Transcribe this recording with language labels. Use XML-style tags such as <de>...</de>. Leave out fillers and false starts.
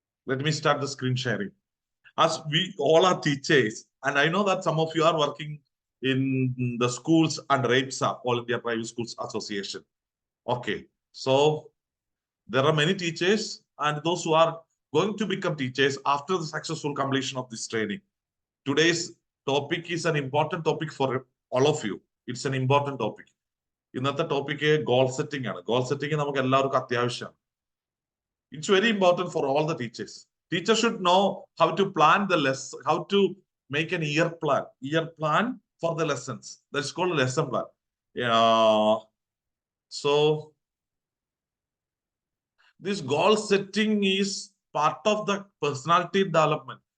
<en>Let me start the screen sharing. As we all are teachers, and I know that some of you are working in the schools under APSA, All India Private Schools Association. Okay, so there are many teachers and those who are going to become teachers after the successful completion of this training. Today's topic is an important topic for all of you. It's an important topic.</en> <ml>ഇന്നത്തെ topic goal setting ആണ്. Goal setting നമുക്ക് എല്ലാവർക്കും അത്യാവശ്യമാണ്.</ml> <en>It's very important for all the teachers. Teachers should know how to plan the lesson, how to make an year plan for the lessons. That's called a lesson plan. So this goal setting is part of the personality development.</en>